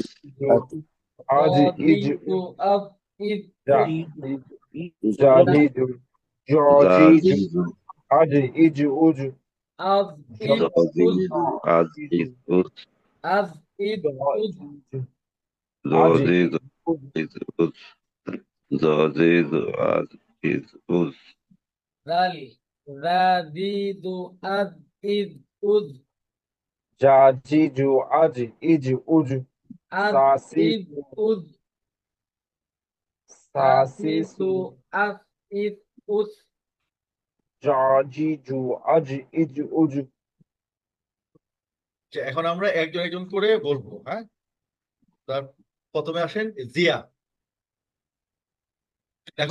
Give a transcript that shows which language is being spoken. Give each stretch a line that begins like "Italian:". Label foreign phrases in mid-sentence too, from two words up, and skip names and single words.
Bangla: ঈদ আদ ঈদ উদ আজ ঈদ উদ দিদু আদ ঈদ উদ Jajiju. Aj. Ij. Uj. আদ সা সি ইদ সু উদ সা সি সি সু সু আস ইদ উস জা জি জু আজ ইজ উজ যে এখন আমরা একজন একজন করে বলবো, হ্যাঁ। তার প্রথমে আসেন জিয়া। এখন